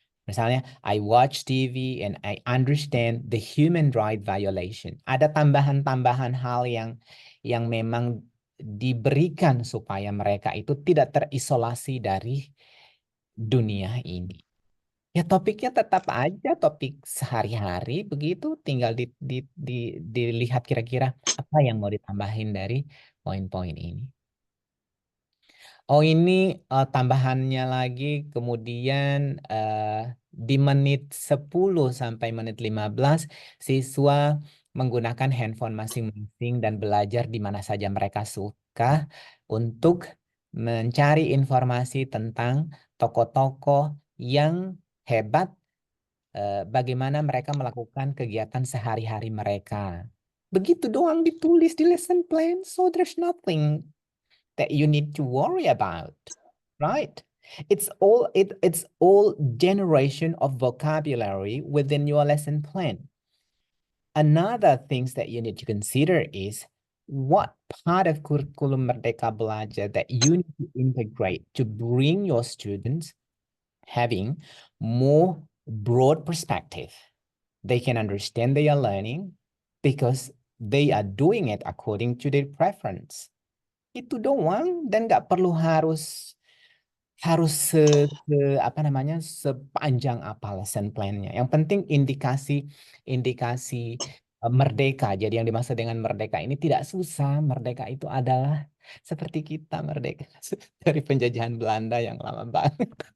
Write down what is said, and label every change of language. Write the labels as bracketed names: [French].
[Indonesian] Misalnya, [English] I watch TV and I understand the human right violation. [Indonesian] Ada tambahan-tambahan hal yang memang diberikan supaya mereka itu tidak terisolasi dari dunia ini. Ya topiknya tetap aja topik sehari-hari begitu, tinggal dilihat kira-kira apa yang mau ditambahin dari poin-poin ini. Oh ini tambahannya lagi kemudian di menit 10 sampai menit 15 siswa menggunakan handphone masing-masing dan belajar di mana saja mereka suka untuk mencari informasi tentang tokoh-tokoh yang hebat, bagaimana mereka melakukan kegiatan sehari-hari mereka. Begitu doang ditulis di [English] lesson plan, so there's nothing that you need to worry about, right? It's all generation of vocabulary within your lesson plan. Another things that you need to consider is what part of Curriculum Merdeka Belajar that you need to integrate to bring your students having more broad perspective. They can understand they are learning because they are doing it according to their preference. [Indonesian] Itu doang dan nggak perlu harus harus apa namanya sepanjang apa lesson plan-nya. Yang penting indikasi merdeka. Jadi yang dimaksud dengan merdeka ini tidak susah. Merdeka itu adalah seperti kita merdeka dari penjajahan Belanda yang lama banget.